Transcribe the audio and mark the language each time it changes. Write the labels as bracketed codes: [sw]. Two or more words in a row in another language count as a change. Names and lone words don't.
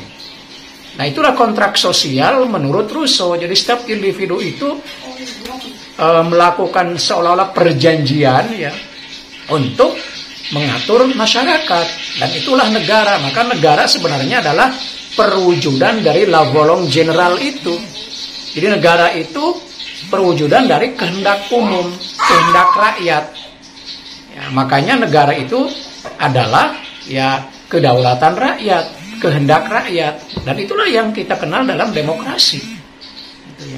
[id] Nah, itulah kontrak sosial menurut Rousseau. Jadi setiap individu itu melakukan seolah-olah perjanjian ya untuk mengatur masyarakat, dan itulah negara. Maka negara sebenarnya adalah perwujudan dari [fr] la volonté générale [id] itu. Jadi negara itu perwujudan dari kehendak umum, kehendak rakyat ya, makanya negara itu adalah ya kedaulatan rakyat, kehendak rakyat, dan itulah yang kita kenal dalam demokrasi gitu ya.